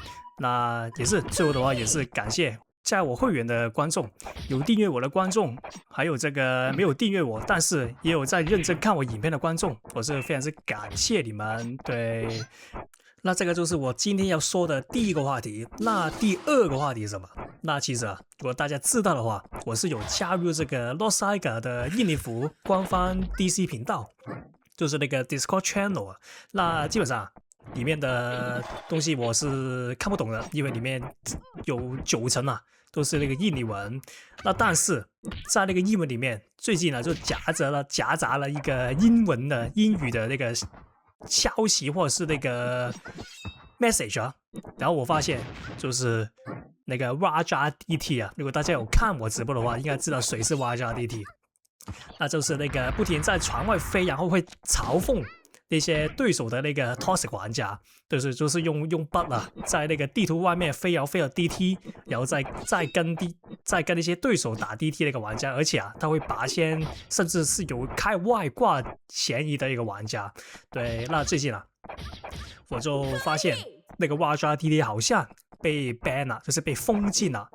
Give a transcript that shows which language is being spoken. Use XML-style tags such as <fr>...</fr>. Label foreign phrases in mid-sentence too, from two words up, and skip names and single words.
<zh>那也是最後的話，也是感謝加我會員的觀眾，有訂閱我的觀眾，還有這個沒有訂閱我但是也有在認真看我影片的觀眾，我是非常之感謝你們。對，那這個就是我今天要說的第一個話題。那第2個話題是什麼？那其實如果大家知道的話，我是有加入這個 Losaiga 的印尼服官方 DC 頻道，就是那個</zh> <en>Discord Channel</en> <zh>那基本上裡面的東西我是看不懂的，因為裡面有90%都是那個印尼文。那但是在那個英文裡面，最近就夾雜了一個英語的那個消息或者是那個 message 然後我發現就是那個 Raja DT 如果大家有看我直播的話，應該知道誰是 Raja DT， 那就是那個不停在船外飛，然後會嘲諷那些對手的那個 Toxic 玩家，就是用 bot 在那個地圖外面飛飛到 DT， 然後再跟那些對手打 DT 那個玩家，而且他會拔仙，甚至是有開外掛嫌疑的一個玩家。對，那最近我就發現那個 Raja DT 好像被 ban 了，就是被封禁了。</zh>